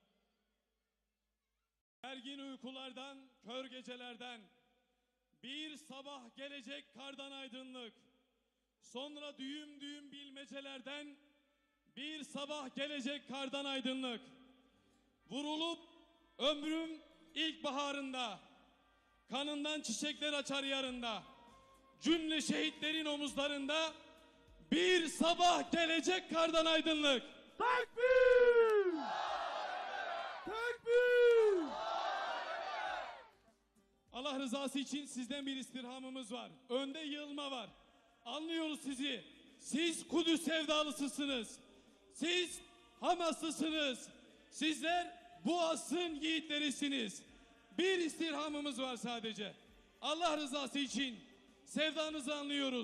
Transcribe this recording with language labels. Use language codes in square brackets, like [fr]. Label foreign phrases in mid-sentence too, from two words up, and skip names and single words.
[tr] Ergin uykulardan, kör gecelerden, bir sabah gelecek kardan aydınlık, sonra düğüm düğüm bilmecelerden, bir sabah gelecek kardan aydınlık, vurulup ömrüm ilkbaharında, kanından çiçekler açar yarında, cümle şehitlerin omuzlarında, bir sabah gelecek kardan aydınlık. Takbir! Takbir! Allah rızası için sizden bir istirhamımız var. Önde yığılma var. Anlıyoruz sizi. Siz Kudüs sevdalısısınız. Siz Hamaslısınız. Sizler bu asrın yiğitlerisiniz. Bir istirhamımız var sadece. Allah rızası için sevdanızı anlıyoruz.